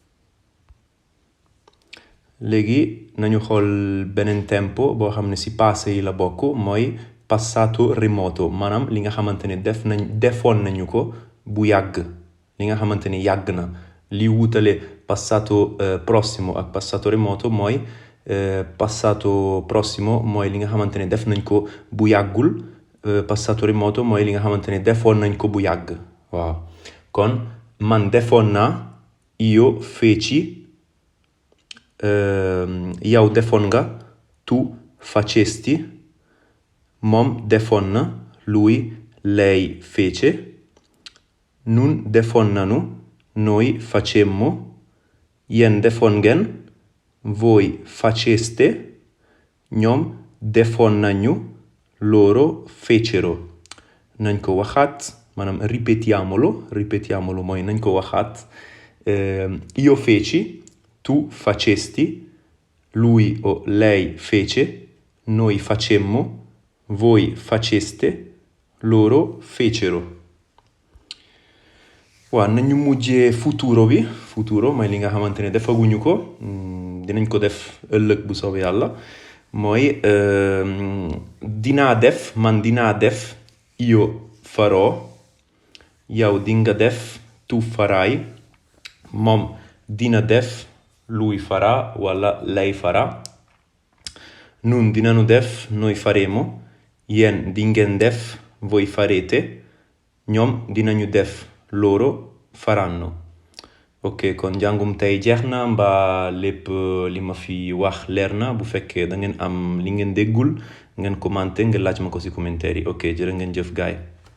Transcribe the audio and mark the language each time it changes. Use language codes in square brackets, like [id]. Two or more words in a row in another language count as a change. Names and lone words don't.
[wo] léegi nañu xool beneen tempo boo xam ne si passé yi la bokk mooy [it] passato remoto [wo] maanaam li nga xamante ne defoon nañu ko bu yàgg li nga xamante ne yàgg na li wutale [it] passato prossimo [wo] ak [it] passato remoto [wo] mooy [it] passato prossimo [wo] mooy li nga xamante ne def nañ ko bu yàggul [it] passato remoto [wo] mooy li nga xamante ne defoon nañ ko bu yàgg waaw kon man defoon naa [it] io feci [wo] yow defoon nga [it] tu facesti [wo] moom defoon na [it] lui lei fece [wo] nun defoon nanu [it] noi facemmo [wo] yéen defoon ngeen [it] voi faceste [wo] ñoom defoon [it] nañu loro fecero [wo] nañ ko waxaat maanaam [it] ripetiamolo [wo] mooy nañ ko waxaat [it] io feci tu facesti lui o lei fece noi facemmo voi faceste loro fecero [wo] waaw nañu mujjee futuro bi. Futuro mooy li nga xamante ne defaguñu ko, dinañ ko def ëllëg bu soobee yàlla. mooy dinaa def, man dinaa def, [it] io farò, [wo] yow dinga def, [it] tu farai, [wo] moom dina def, [it] lui farà wala lei farà. [wo] Nun dinañu def, [it] noi faremo, [wo] yéen dingeen def, [it] voi farete, [wo] ñoom dinañu def, [it] loro faranno. [wo] ok kon njàngum tey jeex na mbaa lépp li ma fi wax leer na. Bu fekkee da ngeen am li ngeen déggul ngeen commenté nga laaj ma ko ci commentaire yi. ok jërë ngeen jëf gaay